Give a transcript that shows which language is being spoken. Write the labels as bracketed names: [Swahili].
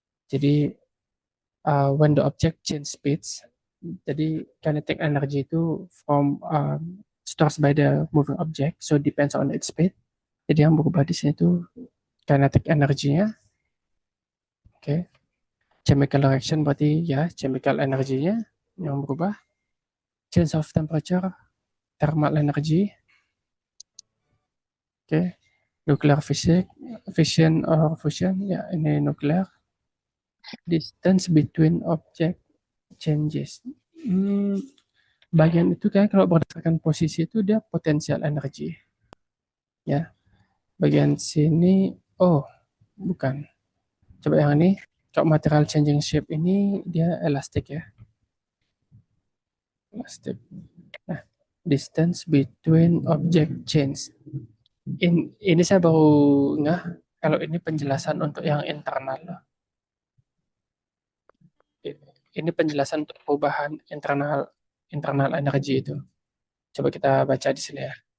[English] Jadi when the object change speeds, jadi kinetic energy itu stores by the moving object, so depends on its speed. [Indonesian] Jadi yang berubah di sini itu kinetic energinya. Oke, okay. Chemical reaction berarti ya chemical energinya yang berubah. [English] Change of temperature, thermal energy. Oke, okay. Nuclear fission or fusion, [Indonesian] ya ini nuclear. [English] Distance between object changes. [Indonesian] Hmm, bagian itu kayak kalau berdasarkan posisi itu dia potensial energi. Ya, bagian sini, oh bukan. Coba yang ini, kalau material changing shape ini dia elastik ya. Elastik. [English] Nah, distance between object change. [Indonesian] Ini saya baru nggak kalau ini penjelasan untuk yang internal. Ini penjelasan untuk perubahan internal internal energi itu. Coba kita baca di sini ya.